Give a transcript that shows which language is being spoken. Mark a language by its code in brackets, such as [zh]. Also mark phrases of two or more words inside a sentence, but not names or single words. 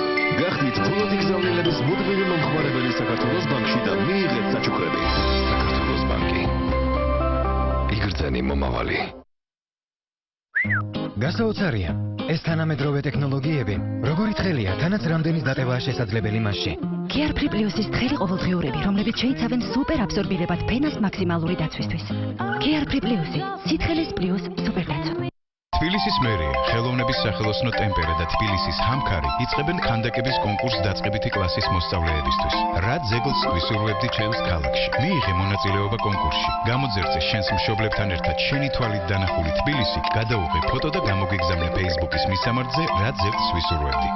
[ka] გახდით ფულადი გზავნილების მუდმივი მომხმარებელი საქართველოს ბანკში და მიიღეთ საჩუქრები. საქართველოს ბანკი. იგრძენი მომავალი. გასაოცარია. ეს თანამედროვე ტექნოლოგიები, როგორი თხელია, თანაც რამდენის დატევაა შესაძლებელი მასში. Care-Free Plus-ის თხელი ყოველდღიურები, რომლებიც შეიცავენ სუპერ აბსორბირებად ფენას მაქსიმალური დაცვისთვის. Care-Free Plus-ი, სიცხელის პლუს სუპერდაცვა. თბილისის მერია, ხელოვნების სახელოსნო ტემპერა და თბილისის ჰამქარი იწყებენ ქანდაკების კონკურს დაწყებითი კლასის მოსწავლეებისთვის. რა ძეგლს ვისურვებდი ჩემს ქალაქში? მიიღე მონაწილეობა კონკურსში. გამოძერწე შენს მშობლებთან ერთად შენი თვალით დანახული თბილისი, გადაუღე ფოტო და გამოგეგზავნე Facebook-ის მისამართზე რა ძეგლს ვისურვებდი.